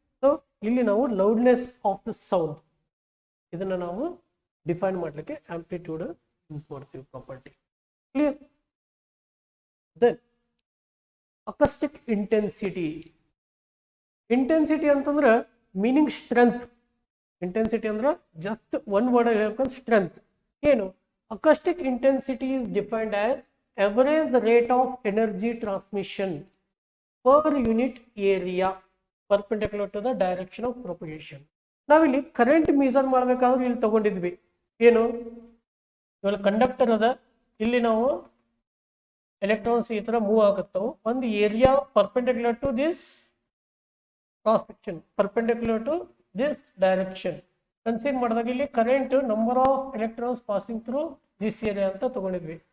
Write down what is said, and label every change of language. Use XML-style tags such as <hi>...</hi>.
<kn>So ಇಲ್ಲಿ ನಾವು loudness of the sound ಇದನ್ನ ನಾವು ಡಿಫೈನ್ ಮಾಡ್ಲಿಕ್ಕೆ ಆಂಪ್ಲಿಟ್ಯೂಡ್ ಯೂಸ್ ಮಾಡ್ತೀವಿ property. Clear? Then ಅಕಸ್ಟಿಕ್ intensity. Intensity ಅಂತಂದ್ರೆ ಮೀನಿಂಗ್ ಸ್ಟ್ರೆಂತ್. ಇಂಟೆನ್ಸಿಟಿ ಅಂದ್ರೆ</kn> <en>just one word</en> <kn>ಹೇಳ್ಕೊಂಡು ಸ್ಟ್ರೆಂತ್. ಏನು?</kn> <en>Acoustic intensity is defined as average rate of energy transmission per unit area perpendicular to the direction of propagation.</en> <kn>ನಾವಿಲ್ಲಿ current measure ಮಾಡಬೇಕಾದ್ರೆ ಇಲ್ಲಿ ತಗೊಂಡಿದ್ವಿ ಏನು, ಇವಾಗ conductor ಅದ, ಇಲ್ಲಿ ನಾವು ಎಲೆಕ್ಟ್ರಾನ್ಸ್ ಈ ತರ ಮೂವ್ ಆಗುತ್ತವು, ಒಂದು area perpendicular to this cross section,</kn> <en>perpendicular to this direction</en> <kn>consider ಮಾಡಿದಾಗ ಇಲ್ಲಿ</kn> <en>current number of electrons passing through this area</en> <kn>ಅಂತ ತಗೊಂಡಿದ್ವಿ.</kn>